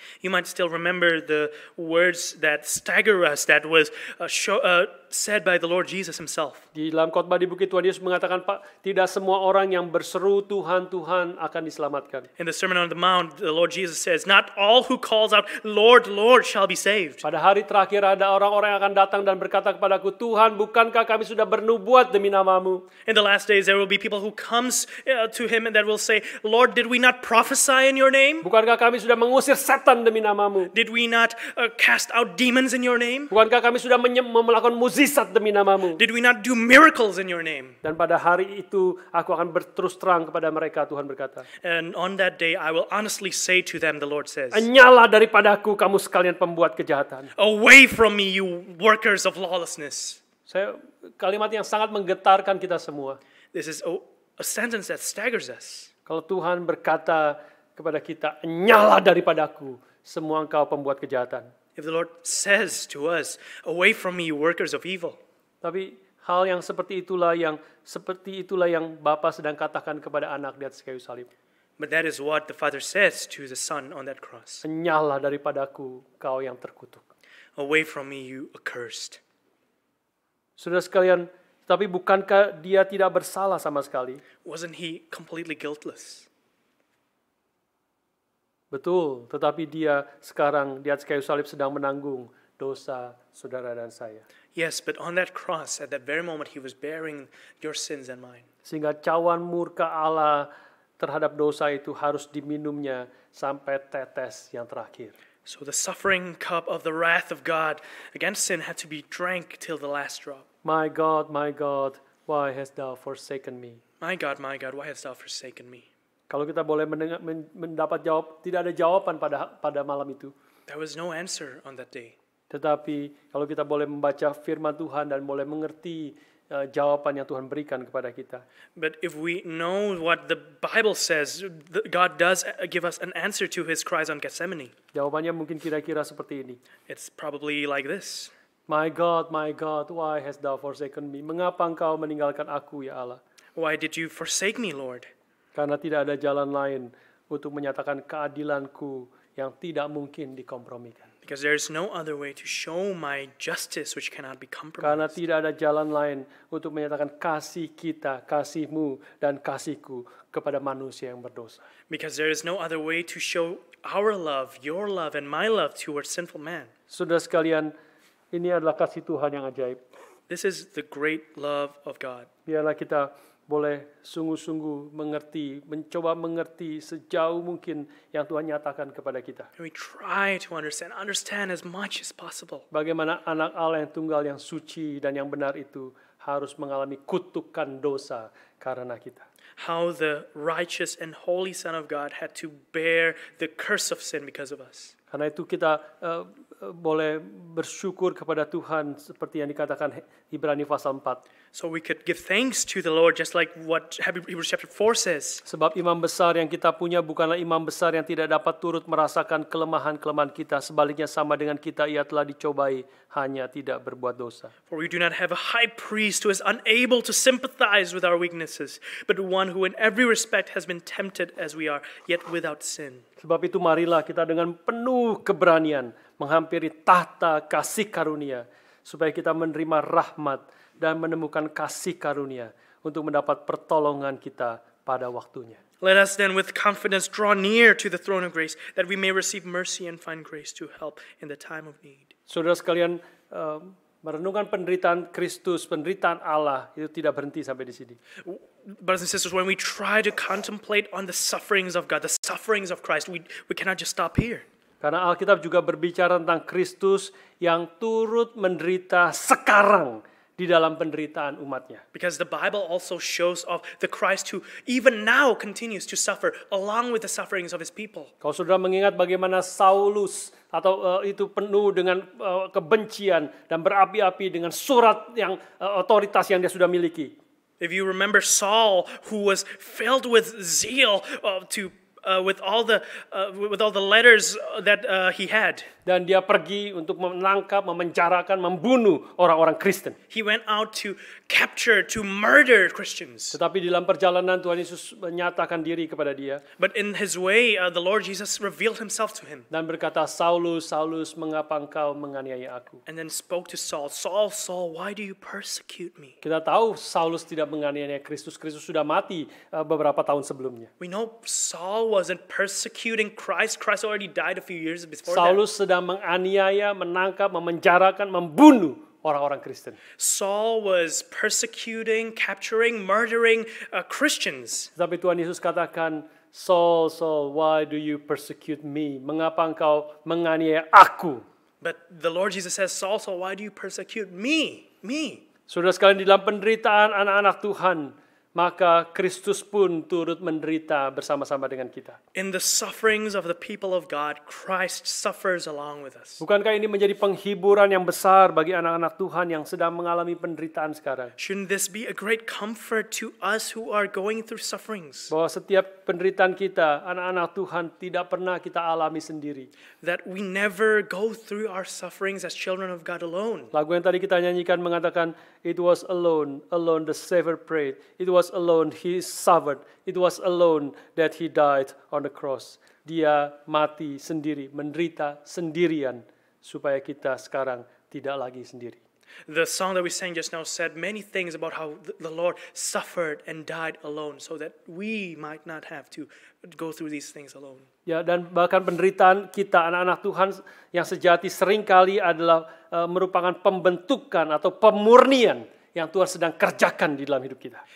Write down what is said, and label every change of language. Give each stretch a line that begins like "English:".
English: You might still remember the words that stagger us that was said by the Lord Jesus himself.
Indonesian: Di dalam khotbah di bukit Tuhan Yesus mengatakan, Pak, tidak semua orang yang berseru Tuhan, Tuhan akan diselamatkan.
English: In the Sermon on the Mount, the Lord Jesus says, not all who calls out, Lord, Lord, shall be saved.
Indonesian: Pada hari terakhir ada orang-orang yang akan datang dan berkata kepadaku, Tuhan, bukankah kami sudah bernubuat demi namamu?
English: In the last days, there will be people who comes to him and that will say, Lord, did we not prophesy in your name?
Indonesian: Bukankah kami sudah mengusir setan demi namamu?
English: Did we not cast out demons in your name?
Indonesian: Bukankah kami sudah melakukan mukjizat demi namamu?
English: Did we not do miracles in your name?
Indonesian: Dan pada hari itu aku akan berterus terang kepada mereka, Tuhan berkata.
English: And on that day, I will honestly say to them, the Lord says,
Indonesian: Enyala daripadaku kamu sekalian pembuat kejahatan.
English: away from me, you workers of lawlessness.
Indonesian: Kalimat yang sangat menggetarkan kita semua.
English: This is a sentence that staggers us.
Indonesian: Kalau Tuhan berkata kepada kita, enyala daripadaku semua engkau pembuat kejahatan.
English: If the Lord says to us, away from me, you workers of evil.
Indonesian: Tapi hal yang seperti itulah yang Bapa sedang katakan kepada anak di atas kayu salib.
English: But that is what the Father says to the Son on that cross.
Indonesian: Enyala daripadaku kau yang terkutuk.
English: Away from me, you accursed.
Indonesian: Saudara sekalian, tapi bukankah dia tidak bersalah sama sekali?
English: Wasn't he completely guiltless?
Indonesian: Betul, tetapi dia sekarang di atas kayu salib sedang menanggung dosa saudara dan saya.
English: Yes, but on that cross, at that very moment, he was bearing your sins and mine.
Indonesian: Sehingga cawan murka Allah terhadap dosa itu harus diminumnya sampai tetes yang terakhir.
English: So the suffering cup of the wrath of God against sin had to be drank till the last drop. My God, why hast thou forsaken me? My God, why hast thou forsaken me?
Indonesian: Kalau kita boleh mendapat jawab, tidak ada jawaban pada malam itu.
English: There was no answer on that day.
Indonesian: Tetapi kalau kita boleh membaca firman Tuhan dan boleh mengerti jawaban yang Tuhan berikan kepada kita.
English: But if we know what the Bible says, God does give us an answer to his cries on Gethsemane.
Indonesian: Jawabannya mungkin kira-kira seperti ini.
English: It's probably like this. My God, why hast thou forsaken me?
Indonesian: Mengapa engkau meninggalkan aku, ya Allah?
English: Why did you forsake me, Lord?
Indonesian: Karena tidak ada jalan lain untuk menyatakan keadilanku yang tidak mungkin dikompromikan.
English: Because there is no other way to show my justice which cannot be
Indonesian: Karena
English: compromised.
Indonesian: tidak ada jalan lain untuk menyatakan kasih kita, kasihmu, dan kasihku kepada manusia yang berdosa.
English: Because there is no other way to show our love, your love, and my love towards sinful man.
Indonesian: Saudara sekalian, ini adalah kasih Tuhan yang ajaib.
English: This is the great love of God.
Indonesian: Biarlah kita boleh sungguh-sungguh mencoba mengerti sejauh mungkin yang Tuhan nyatakan kepada kita.
English: And we try to understand as much as possible.
Indonesian: Bagaimana anak Allah yang tunggal, yang suci dan yang benar itu harus mengalami kutukan dosa karena kita.
English: How the righteous and holy Son of God had to bear the curse of sin because of us.
Indonesian: Karena itu kita boleh bersyukur kepada Tuhan seperti yang dikatakan Ibrani pasal 4.
English: So we could give thanks to the Lord just like what Hebrews chapter 4 says.
Indonesian: Sebab imam besar yang kita punya bukanlah imam besar yang tidak dapat turut merasakan kelemahan-kelemahan kita. Sebaliknya sama dengan kita, ia telah dicobai, hanya tidak berbuat dosa.
English: For we do not have a high priest who is unable to sympathize with our weaknesses, but one who in every respect has been tempted as we are, yet without sin.
Indonesian: Sebab itu marilah kita dengan penuh keberanian menghampiri tahta kasih karunia, supaya kita menerima rahmat dan menemukan kasih karunia untuk mendapat pertolongan kita pada waktunya.
English: Let us then with confidence draw near to the throne of grace, that we may receive mercy and find grace to help in the time of need.
Indonesian: Saudara sekalian, merenungkan penderitaan Kristus, penderitaan Allah, itu tidak berhenti sampai di sini.
English: Brothers and sisters, when we try to contemplate on the sufferings of God, the sufferings of Christ, we cannot just stop here.
Indonesian: Karena Alkitab juga berbicara tentang Kristus yang turut menderita sekarang di dalam penderitaan umatnya.
English: Because the Bible also shows of the Christ who even now continues to suffer along with the sufferings of his people.
Indonesian: Kalau saudara mengingat bagaimana Saulus itu penuh dengan kebencian dan berapi-api dengan surat yang otoritas yang dia sudah miliki.
English: If you remember Saul, who was filled with zeal to with all the letters that he had.
Indonesian: Dan dia pergi untuk menangkap, memenjarakan, membunuh orang-orang Kristen.
English: He went out to capture, to murder Christians.
Indonesian: Tetapi di dalam perjalanan Tuhan Yesus menyatakan diri kepada dia.
English: But in his way, the Lord Jesus revealed himself to him.
Indonesian: Dan berkata, Saulus, Saulus, mengapa engkau menganiaya aku?
English: And then spoke to Saul, Saul, Saul, why do you persecute me?
Indonesian: Kita tahu Saulus tidak menganiaya Kristus. Kristus sudah mati beberapa tahun sebelumnya.
English: We know Saul wasn't persecuting Christ. Christ already died a few years before
Indonesian: Saulus sedang menganiaya, menangkap, memenjarakan, membunuh orang-orang Kristen.
English: Saul was persecuting, capturing, murdering Christians.
Indonesian: Tapi Tuhan Yesus katakan,
English: Saul, Saul, why do you persecute me?
Indonesian: Mengapa engkau menganiaya aku?
English: But the Lord Jesus says, Saul, Saul, why do you persecute me? Me.
Indonesian: Saudara sekalian, di dalam penderitaan anak-anak Tuhan, maka Kristus pun turut menderita bersama-sama dengan kita.
English: In the sufferings of the people of God, Christ suffers along with us.
Indonesian: Bukankah ini menjadi penghiburan yang besar bagi anak-anak Tuhan yang sedang mengalami penderitaan sekarang?
English: Shouldn't this be a great comfort to us who are going through sufferings?
Indonesian: Bahwa setiap penderitaan kita, anak-anak Tuhan, tidak pernah kita alami sendiri.
English: That we never go through our sufferings as children of God alone.
Indonesian: Lagu yang tadi kita nyanyikan mengatakan,
English: it was alone, alone the Savior prayed. It was alone he suffered. It was alone that he died on the cross.
Indonesian: Dia mati sendiri, menderita sendirian supaya kita sekarang tidak lagi sendiri.
English: The song that we sang just now said many things about how the Lord suffered and died alone so that we might not have to go through these things alone.
Indonesian: Ya, dan bahkan penderitaan kita anak-anak Tuhan yang sejati seringkali adalah merupakan pembentukan atau pemurnian yang Tuhan sedang kerjakan di dalam hidup kita.